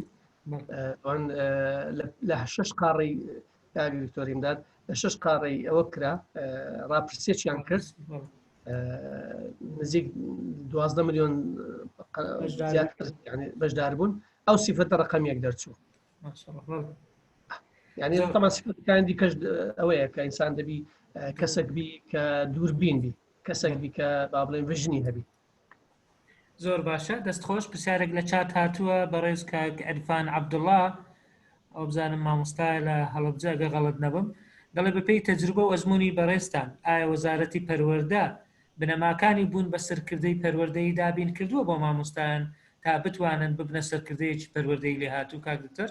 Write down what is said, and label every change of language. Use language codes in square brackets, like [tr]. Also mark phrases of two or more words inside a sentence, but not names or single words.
[ckb] ئەوان لە 6 قاڕی کاگی دکتۆریمداد لە 6 قاڕی ئەوە کرا ڕاپرسێکیان کرد نزیک 12 ملیۆن بەشدار بوون ئەو صفەتە ڕقەمیەک دەرچوو. [ar] يعني طبعا [ckb] صفات دیکەش ئەوەیە کە ئینسان دەبی کەسێک بی کە دووربین بی کەسێک بی کە با بڵێن ڤژنی هەبی. زۆر باشە دەستخۆش پرسیارێک لە چات هاتووە بەڕێز کاک عەرفان عەبدوڵڵا ئەو بزانم مامۆستایە لە هەڵەبجە ئەگە غەڵەت نەبم دەڵێ بەپێی تەجروبە و ئەزموونی بەڕێزتان ئایا وەزارەتی پەروەردە بنەماکانی بوون بە سەرکردەی پەروەردەیی دابین کردووە بۆ مامۆستایان تا بتوانن ببنە سەرکردەیەکی پەروەردەی لێ هاتوو کاک دکتۆر؟